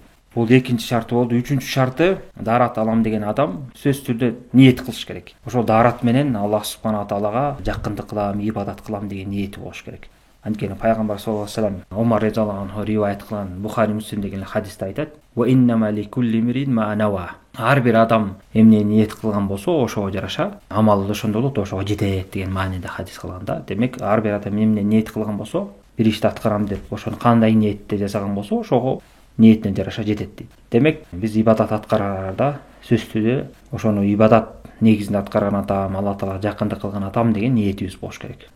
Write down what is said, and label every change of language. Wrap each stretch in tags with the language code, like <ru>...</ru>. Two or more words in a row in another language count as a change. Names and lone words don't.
<ky>Бул экинчи шарты болду. Үчүнчү шарты, даарат алам деген адам сөзсүз түрдө ниет кылыш керек. Ошол даарат менен</ky> <ar>الله سبحانه تعالى</ar> <ky>жакындык кылам, ибадат кылам деген ниети болуш керек. Анткени пайгамбар</ky> <ar>صلى الله عليه وسلم</ar> <ky>Омар</ky> <ar>رضي الله عنه</ar> <ky>риваят кылган Бухари Муслим деген хадисте айтат:</ky> <ar>"وإنما لكل امرئ ما نوى."</ar> <ky>Ар бир адам эмне ниет кылган болсо, ошого жараша амалы ошондой болот, ошого жетет деген маанинде хадис кылганда. Демек, ар бир адам эмне ниет кылган болсо, бир ишти аткарам деп, ошону кандай ниетте жасаган болсо, ошого ниетине жараша жетет дейт. Демек, биз ибадат аткарарда сөзсүз түрдө ошону ибадат негизинде аткарган атам, Алла Таалага жакындык кылган атам деген ниетибиз болуш керек.</ky>